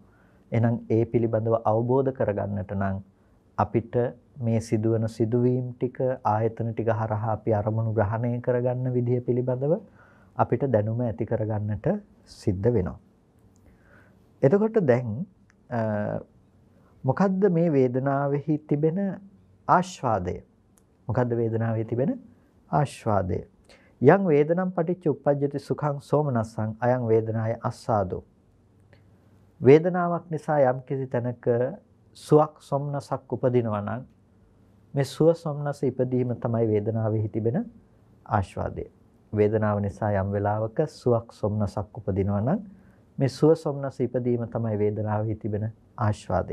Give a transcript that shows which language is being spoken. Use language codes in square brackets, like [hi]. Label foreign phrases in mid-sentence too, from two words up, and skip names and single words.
[si] එහෙනම් ඒ පිළිබඳව අවබෝධ කරගන්නට නම් අපිට මේ සිදුවන සිදුවීම් ටික ආයතන ටික හරහා අපි අරමුණු ග්‍රහණය කරගන්න විදිය පිළිබඳව අපිට දැනුම ඇති කරගන්නට සිද්ධ වෙනවා. එතකොට දැන් මොකද්ද මේ වේදනාවෙහි තිබෙන ආස්වාදය? මොකද්ද වේදනාවේ තිබෙන ආස්වාදය? [pi] යං වේදනම් පටිච්ච උප්පජ්ජති සුඛං සෝමනස්සං අයං වේදනාය අස්සාදෝ. [si] වේදනාවක් නිසා යම් කිසි තැනක සුවක් සොම්නසක් උපදිනවා නම් මේ සුව සොම්නස ඉපදීම තමයි වේදනාවෙහි තිබෙන ආස්වාදය. වේදනාව නිසා යම් වෙලාවක සුවක් සොම්නසක් උපදිනවා නම් මේ සුව සොම්නස ඉපදීම තමයි වේදනාවෙහි තිබෙන ආස්වාදය.